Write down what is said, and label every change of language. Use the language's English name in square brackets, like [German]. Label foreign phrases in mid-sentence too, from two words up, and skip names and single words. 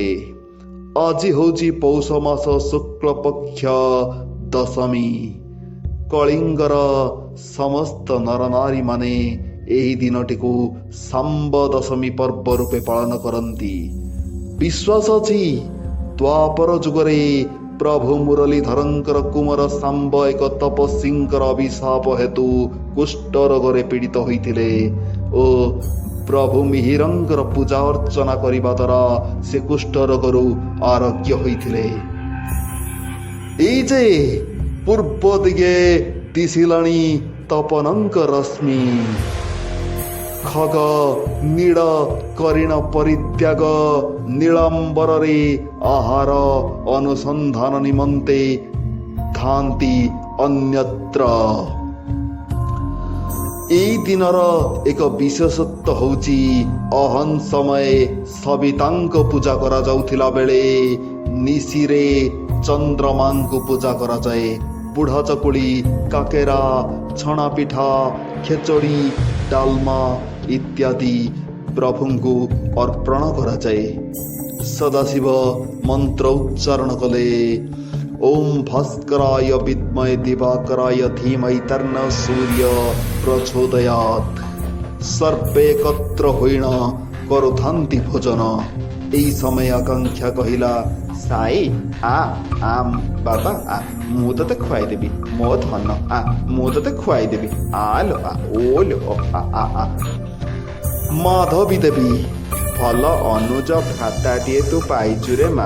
[Odia] ଆଜି ହେଉଛି ପୌଷ ମାସ ଶୁକ୍ଳ ପକ୍ଷ ଦଶମୀ। କଳିଙ୍ଗର ସମସ୍ତ ନର ନାରୀ ମାନେ ଏହି ଦିନଟି କୁ ଶାମ୍ବ ଦଶମୀ ପର୍ବ ରୂପେ ପାଳନ କରନ୍ତି। ବିଶ୍ୱାସ ଅଛି ଦ୍ୱାପର ଯୁଗରେ ପ୍ରଭୁ ମୁରଲୀଧରଙ୍କର କୁମାର ଶାମ୍ବ ଏକ ତପସ୍ୱୀଙ୍କର ଅଭିଶାପ ହେତୁ କୁଷ୍ଠ ରୋଗରେ ପୀଡ଼ିତ ହୋଇଥିଲେ ଓ ପ୍ରଭୁ ମିହିରଙ୍କର ପୂଜା ଅର୍ଚ୍ଚନା କରିବା ଦ୍ୱାରା ସେ କୁଷ୍ଠ ରୋଗରୁ ଆରୋଗ୍ୟ ହୋଇଥିଲେ। ଏଇ ଯେ ପୂର୍ବ ଦିଗେ ଦିଶିଲାଣି ତପନଙ୍କ ରଶ୍ମି। ଖଗ ନୀଡ଼ କରିଣ ପରିତ୍ୟାଗ ନୀଳାମ୍ବର ରେ ଆହାର ଅନୁସନ୍ଧାନ ନିମନ୍ତେ ଧାଆନ୍ତି ଅନ୍ୟତ୍ର। ଏଇ ଦିନର ଏକ ବିଶେଷତ୍ୱ ହେଉଛି ଅହନ ସମୟ ସବିତାଙ୍କ ପୂଜା କରା ଯାଉଥିଲା ବେଳେ ନିଶିରେ ଚନ୍ଦ୍ରମାଙ୍କ ପୂଜା କରା ଯାଏ। ବୁଢ଼ା ଚକୁଳି, କାକରା, ଛେନା ପିଠା, ଖେଚୁଡ଼ି, ଡାଲମା ଇତ୍ୟାଦି ପ୍ରଭୁ କୁ ଅର୍ପଣ କରା ଯାଏ। ସଦାଶିବ ମନ୍ତ୍ର ଉଚ୍ଚାରଣ କଲେ। [Sanskrit] ओम भास्कराय विद्महे दिवाकराय धीमहि तन्न सूर्य प्रचोदयात्। [Odia] ସର୍ବେ ଏକତ୍ର ହୋଇଣ କରୁଥାନ୍ତି ଭୋଜନ। ଏଇ ସମୟ ଆକାଂକ୍ଷା କହିଲା, ସାଇଁ ଆ ବାବା ଆ ମୁଁ ତତେ ଖୁଆଇ ଦେବି, ମୋ ଧନ ଆ ମୁଁ ତତେ ଖୁଆଇ ଦେବି, ଆଲୋ ଆ ଓଲୋ ଆ। ମାଧବୀ ଦେବୀ, ଭଲ ଅନୁଜ ଭ୍ରାତାଟିଏ ତୁ ପାଇଛୁ ରେ ମାଁ।